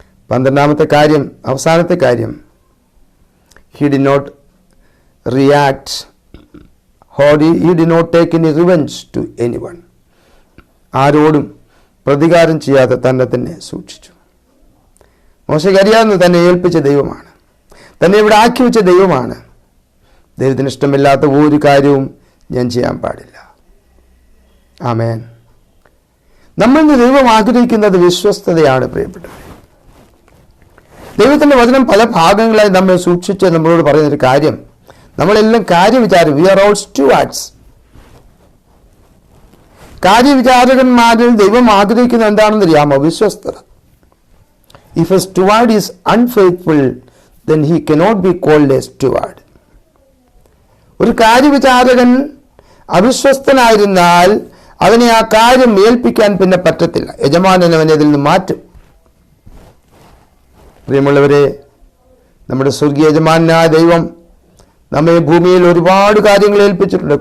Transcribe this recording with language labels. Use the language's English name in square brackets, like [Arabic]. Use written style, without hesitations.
[Malayalam] 12ാമത്തെ കാര്യം, അവസാനത്തെ കാര്യം, [English] he did not react or he did not take any revenge to anyone. [Malayalam] ആരോടും പ്രതികാരം ചെയ്യാതെ തന്നെ സൂക്ഷിച്ചു. മോശയ്ക്ക് അറിയാവുന്ന തന്നെ ഏൽപ്പിച്ച ദൈവമാണ്, തന്നെ ഇവിടെ ആക്കി വെച്ച ദൈവമാണ്. ദൈവത്തിന് ഇഷ്ടമില്ലാത്ത ഒരു കാര്യവും ഞാൻ ചെയ്യാൻ പാടില്ല. ആമേൻ. നമ്മളിൽ നിന്ന് ദൈവം ആഗ്രഹിക്കുന്നത് വിശ്വസ്തതയാണ്. പ്രിയപ്പെട്ടവരെ, ദൈവത്തിൻ്റെ വചനം പല ഭാഗങ്ങളായി നമ്മെ സൂക്ഷിച്ച് നമ്മളോട് പറയുന്നൊരു കാര്യം, നമ്മളെല്ലാം കാര്യവിചാരം, [English] We are all stewards. [Malayalam] കാര്യവിചാരകന്മാരിൽ ദൈവം ആഗ്രഹിക്കുന്നത് എന്താണെന്ന് അറിയാമോ? വിശ്വസ്തത. [English] If a steward is unfaithful then he cannot be called a steward. [Malayalam] ഒരു കാര്യവിചാരകൻ അവിശ്വസ്തനായിരുന്നാൽ അവനെ ആ കാര്യം ഏൽപ്പിക്കാൻ പിന്നെ പറ്റത്തില്ല. യജമാനൻ അവനെ അതിൽ നിന്ന് മാറ്റും. പ്രിയമുള്ളവരെ, നമ്മുടെ സ്വർഗീയ യജമാനായ ദൈവം നമ്മെ ഭൂമിയിൽ ഒരുപാട് കാര്യങ്ങൾ ഏൽപ്പിച്ചിട്ടുണ്ട്.